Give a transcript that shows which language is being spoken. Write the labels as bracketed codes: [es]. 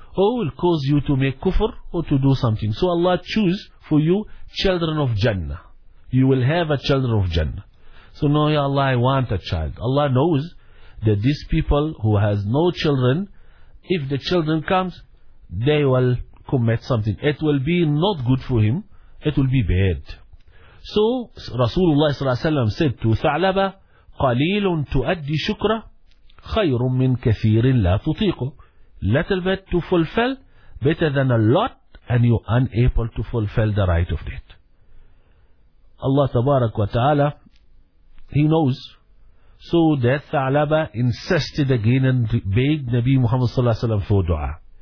[en] Oh, will cause you to make kufr or to do something. So Allah choose for you children of Jannah. You will have a children of Jannah. So no, Ya Allah, I want a child. Allah knows that these people who has no children, if the children comes, they will commit something. It will be not good for him. It will be bad. So Rasulullah ﷺ said to Tha'laba, [ar] قَلِيلٌ تُؤَدِّي شُكْرَ خَيْرٌ مِّن كَثِيرٍ لَا تُطِيقُ. [en] Little bit to fulfill, better than a lot, and you are unable to fulfill the right of that. Allah Tabarak wa Ta'ala, He knows. So that Tha'laba insisted again and begged Nabi Muhammad ﷺ for dua.